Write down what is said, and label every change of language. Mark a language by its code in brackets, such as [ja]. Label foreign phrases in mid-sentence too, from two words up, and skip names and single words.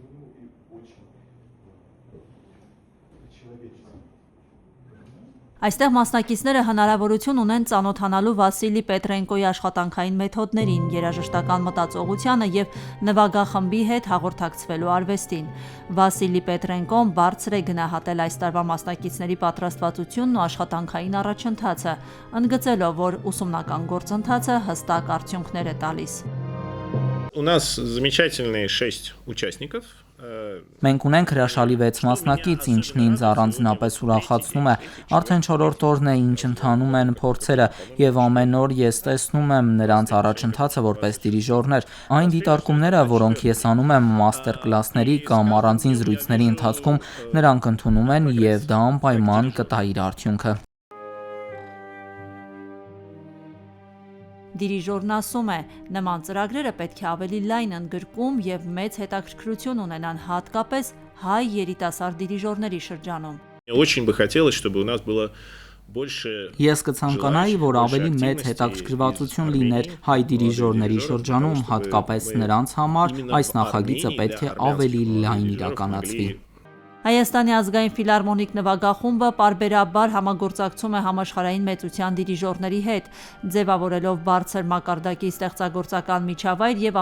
[hy] Այստեղ մասնակիցները հնարավորություն ունեն ծանոթանալու Վասիլի Պետրենկոյի աշխատանքային մեթոդներին, երաժշտական մտածողությանը և նվագախմբի հետ հաղորդակցվելու արվեստին։ Վասիլի Պետրենկոն բարձր է գնահատել այս տարվա մասնակիցների պատրաստվածությունն ու աշխատանքային առաջընթացը, ընդգծելով, որ ուսումնական գործընթացը հստակ արդյունքներ է տալիս։ [ru] У нас замечательные 6 участников. [hy] Մենք ունենք հրաշալի 6 մասնակից, ինչն ինձ առանձնապես ուրախացնում է։ Արդեն 4-րդ օրն է, ինչ ընթանում են փորձերը, եւ ամեն օր ես տեսնում եմ նրանց առաջընթացը որպես դիրիժորներ։ Այն դիտարկումները, որոնք ես անում եմ մաստեր-կլասների կամ առանձին զրույցների ընթացքում, նրանք ընդունում են եւ դա անպայման կտա իր արդյունքը։ Դիրիժորն ասում է, նման ծրագրերը պետք է ավելի լայն ընդգրկում և մեծ հետաքրքրություն ունենան հատկապես հայ երիտասարդ դիրիժորների շրջանում։ [ru] Очень бы хотелось, чтобы у нас было больше. [hy] Ես կցանկանայի, որ ավելի մեծ հետաքրքրվածություն լիներ հայ դիրիժորների շրջանում, հատկապես նրանց համար այս նախագիծը պետք է ավելի լայն իրականացվի։ Հայաստանի ազգային ֆիլհարմոնիկ նվագախումբը պարբերաբար համագործակցում է համաշխարհային մեծության դիրիժորների հետ, ձևավորելով բարձր մակարդակի ստեղծագործական միջավայր և